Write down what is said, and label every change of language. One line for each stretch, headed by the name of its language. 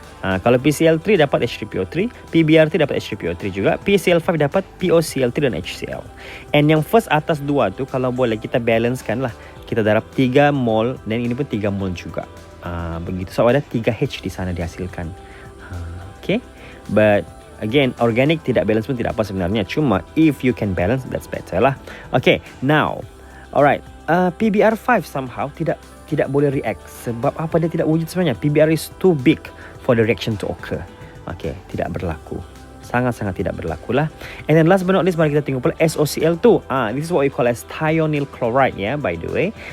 Malay: Kalau PCl3 dapat H3PO3, PBr3 dapat H3PO3 juga, PCl5 dapat POCl3 dan HCl. And yang first atas dua tu kalau boleh kita balancekan lah. Kita darab 3 mol dan ini pun 3 mol juga. Begitu. So ada 3H di sana dihasilkan. Okay.
English: But again,
Malay: organic tidak balance pun tidak apa sebenarnya. Cuma
English: if you can balance, that's better lah. Okay. Now, alright.
Malay: PBr5 somehow tidak boleh react. Sebab apa dia tidak wujud sebenarnya?
English: PBr is too big for the reaction to occur. Okay,
Malay: tidak berlaku. Sangat-sangat tidak berlaku lah.
English: And then last but not least,
Malay: mari kita tengok pula SOCl2.
English: This is what we call as thionyl chloride, yeah, by the way.